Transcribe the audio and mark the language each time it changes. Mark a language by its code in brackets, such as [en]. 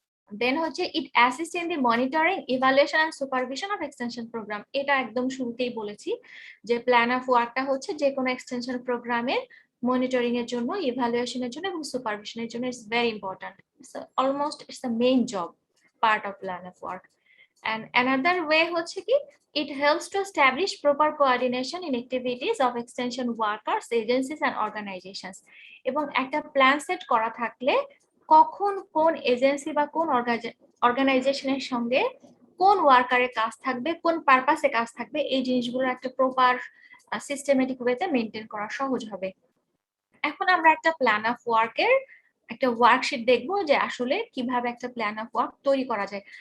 [en] Then হচ্ছে it assist in the monitoring, evaluation and supervision of extension programme. [bn] এটা একদম শুরুতেই বলেছি যে প্ল্যান অফ ওয়ার্কটা হচ্ছে যে কোনো এক্সটেনশন প্রোগ্রামের মনিটরিং এর জন্য, ইভালুয়েশনের জন্য এবং সুপারভিশনের জন্য [en] It's very important. Almost it's the main job part of plan of work. And another way [bn] হচ্ছে কি, [en] it helps to establish proper coordination in activities of extension workers, agencies and organizations. [bn] এবং একটা plan set করা থাকলে কখন কোন agency বা কোন অর্গানাইজেশনের সঙ্গে কোন ওয়ার্কারের কাজ থাকবে, কোন পারপাসে কাজ থাকবে, এই জিনিসগুলো একটা প্রপার সিস্টেমেটিক ওয়েতে মেনটেন করা সহজ হবে। এখন আমরা একটা প্ল্যান অফ ওয়ার্কের একটা ওয়ার্কশিট দেখবো যে আসলে কিভাবে একটা প্ল্যান অফ ওয়ার্ক তৈরি করা যায়।